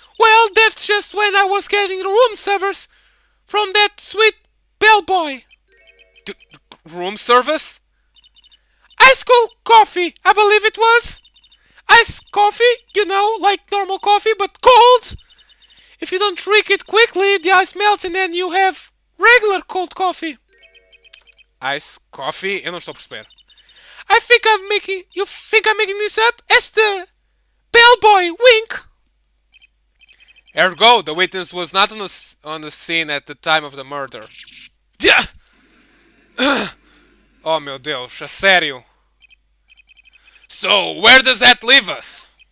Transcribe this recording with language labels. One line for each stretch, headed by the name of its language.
English: Well, that's just when I was getting the room service from that sweet bellboy. Room service? Ice cold coffee, I believe it was. Iced coffee, you know, like normal coffee, but cold. If you don't drink it quickly, the ice melts and then you have regular cold coffee. Ice coffee?
Portuguese: Eu não estou a perceber.
English: You think I'm making this up? As the bellboy, wink. Ergo, the witness was not on the scene at the time of the murder.
Portuguese: Oh meu Deus, a sério.
English: So, where does that leave us?